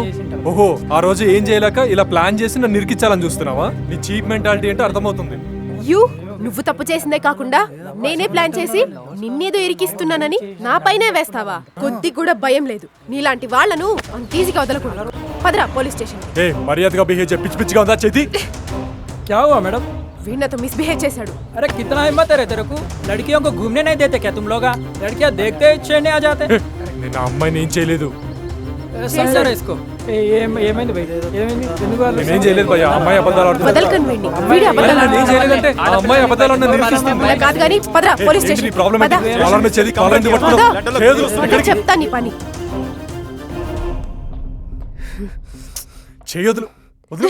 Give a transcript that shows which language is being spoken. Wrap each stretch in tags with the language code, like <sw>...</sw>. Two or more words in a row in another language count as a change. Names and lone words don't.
<te>ఓహో, ఆ రోజు ఏం చేయలేక ఇలా ప్లాన్ చేసి నన్ను నిరికించాలని చూస్తున్నావా? నీ చీప్ మెంటాలిటీ ఏంటో అర్థమవుతుంది. నువ్వు తప్పు చేసిందే కాకుండా నేనే ప్లాన్ చేసి నిన్నేదో ఇరికిస్తున్నానని నా పైనే వేస్తావా? కొద్ది కూడా భయం లేదు. నీలాంటి వాళ్లను అంత ఈజీగా వదలకూడదు. పదరా పోలీస్ స్టేషన్. ఏ మర్యాదగా బిహేవ్ చేయి. పిచ్చి పిచ్చిగా ఉందా చేతి?</te> <hi>क्या हुआ मैडम?</hi> <te>వీణతో మిస్బిహేవ్ చేశాడు.</te> <hi>अरे कितना हिम्मत है रे तेरे को? लड़कियों को घूमने नहीं देते क्या तुम लोग? लड़कियां देखते ही छेड़ने आ जाते।</hi> <te>నేను ఆ అమ్మాయిని ఏం చేయలేదు.</te> <hi>समझो रे इसको।</hi> <te>ఏమైంది భయ్? ఏమైంది? ఎందుకు వాళ్ళు నేనేం చేయలేదు భయ్యా. ఆ అమ్మాయి అబద్ధాలు ఆడుతుంది. వదలకండి వీణ్ణి. వీడి అబద్ధాలు నేను చేయలేదంటే ఆ అమ్మాయి అబద్ధాలు ఆడని నిరూపిస్తుంది. అలా కాదు గానీ పదరా పోలీస్ ఏంటి నీ స్టేషన్. ప్రాబ్లం ఏంటి? పద. కాలర్ మీద చేయి, కాలర్ ఎందుకు పట్టుకున్నావు? పద. చేతులు పద, ఇక్కడికి. చెప్తా నీ పని. చేయొద్దు, వదులు.</te>